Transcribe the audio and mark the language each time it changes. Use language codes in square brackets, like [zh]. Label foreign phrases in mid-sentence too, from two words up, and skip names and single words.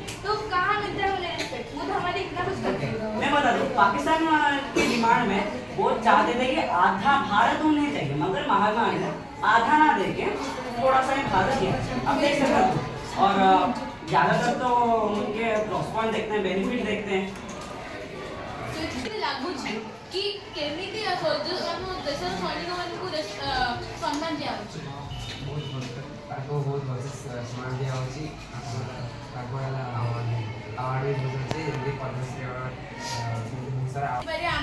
[hi] तो कहाँ मिलता है उन्हें रिस्पेक्ट? वो तो हमारे इतना कुछ करते हैं। मैं बता दूँ, पाकिस्तान की डिमांड में वो चाहते थे कि आधा भारत उन्हें चाहिए, मगर महात्मा गांधी ने आधा ना दे के थोड़ा सा ही भारत दिया। अब देख सकते हो। और ज़्यादातर तो उनके [en] plus point [hi] देखते हैं, बेनिफिट देखते हैं। [or] ଲାଗୁଛି କି କେମିତି ଆମ ଦେଶର ସୈନିକମାନଙ୍କୁ ସମ୍ମାନ ଦିଆହେଉଛି? ତାକୁ ବହୁତ ଭଲସେ ସମ୍ମାନ ଦିଆହେଉଛି। ତାକୁ ହେଲା ଆୱାର୍ଡ଼ ବି ମିଳୁଛି, ଯେମିତି ପଦ୍ମଶ୍ରୀ ଆୱାର୍ଡ଼।